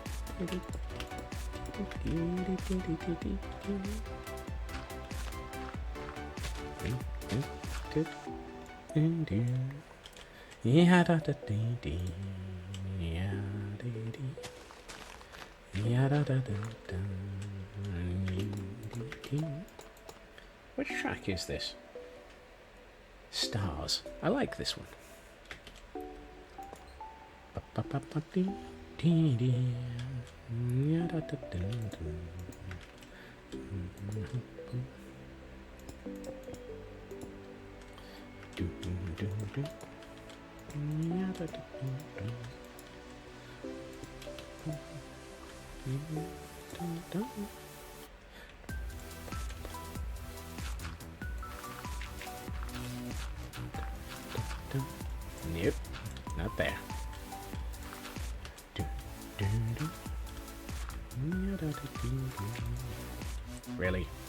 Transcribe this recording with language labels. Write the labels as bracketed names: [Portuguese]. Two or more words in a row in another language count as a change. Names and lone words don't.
[English] Yeah, da da dee dee. Yeah, dee dee. Yeah, da da da da. Which track is this? Stars. I like this one. Yeah, da da da da. Do do do do. Yeah, da da da da. Nope, not there. Really?